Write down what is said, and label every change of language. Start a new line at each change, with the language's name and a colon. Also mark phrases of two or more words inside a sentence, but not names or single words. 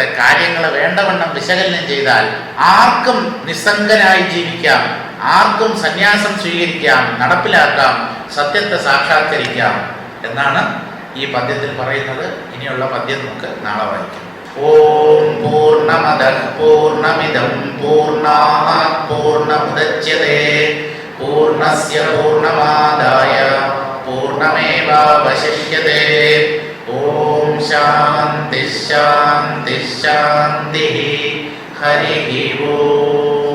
Malayalam: കാര്യങ്ങൾ വേണ്ടവണ്ണം വിശകലനം ചെയ്താൽ ആർക്കും നിസ്സംഗനായി ജീവിക്കാം. ആർക്കും സന്യാസം സ്വീകരിക്കാം, നടപ്പിലാക്കാം, സത്യത്തെ സാക്ഷാത്കരിക്കാം എന്നാണ് ഈ പദ്യത്തിൽ പറയുന്നത്. ഇനിയുള്ള പദ്യം നമുക്ക് നാളെ വായിക്കാം.
Sanskrit: ओं पूर्णमदः पूर्णमिदं पूर्णात् पूर्णमुदच्यते पूर्णस्य पूर्णमादाय पूर्णमेवावशिष्यते. ओं शान्ति शान्ति शान्ति. हरि ओं.